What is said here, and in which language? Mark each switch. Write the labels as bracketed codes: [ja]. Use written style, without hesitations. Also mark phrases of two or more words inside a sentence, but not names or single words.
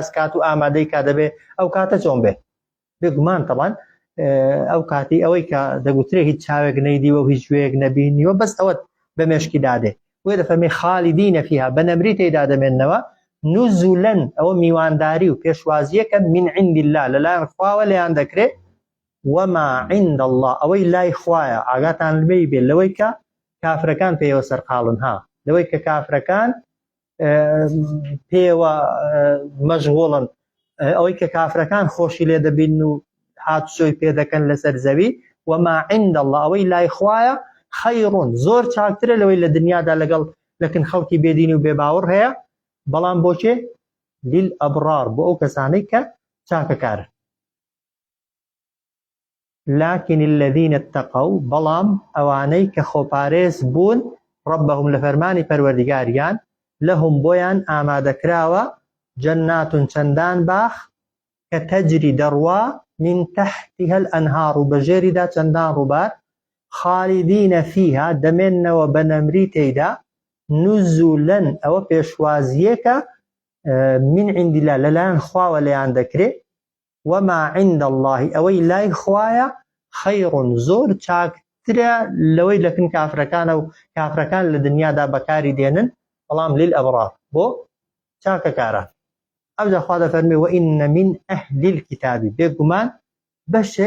[ckb] کات و ئامادەی کا دەبێ ئەو کاتە چۆن بێ بێگومان تەبان ئەو کاتی ئەوەی کە دەگوترێ هیچ چاوێک نەیدیوە و هیچ شوێیەک نەبینیوە بەس ئەوەت بە مێشکی دادێ وێ دەفەرمێ [ar] خالیدینە فیها [ckb] بە نەمری تێیدا دەمێننەوە نزلا ئەوە میوانداری و پێشوازیەکە [ar] من عند الله [ckb] لەلایەن خواوە لێیان دەکرێت [ar] وما عند الله [ckb] ئەوەی لای خوایە ئاگاتان لێی بێت لەوەی کە کافرەکان پێوە سەرقاڵن ها لەوەی کە کافرەکان پێوە مەشغوڵن ئەوەی کە کافرەکان خۆشی لێ دەبین و هاتوچۆی پێ دەکەن لەسەر زەوی [ar] وما عند الله [ckb] ئەوەی لای خوایە خەیڕون زۆر چاکترە لەوەی لە دنیادا لەگەڵ لەکن خەڵکی بێدین و بێباوەڕ هەیە بەڵام بۆچێ للئەبرار بۆ ئەو کەسانەی کە چاکەکارن [ar] لكن الذين اتقوا [ckb] بەڵام ئەوانەی کە خۆپارێز بوون ربهم لە فەرمانی پەروەردگاریان لەهم بۆیان ئامادەکراوە جەناتون چەندان باخ کە تەجری دەڕوا [ar] من تحتها الأنهار [ckb] و بەژێریدا چەندان ڕووبار [ar] خالدینە فیها [ckb] دەمێننەوە بە نەمری تێیدا نزولا ئەوە پێشوازیەکە [ar] من عند الله [ckb] لەلایەن خواوە لێیان دەکرێت [ar] وما عند الله [ckb] ئەوەی لای خوایە خەیڕون زۆر چاکترە لەوەی لەکن کافرەکانە و کافرەکان لە دنیادا بەکاری دێنن بەڵام للئەبرار بۆ چاکەکاران ئەوجا خوا دەفەرمێ [ar] وئین من ئەهل الکتاب [ckb] بێگومان بەشێک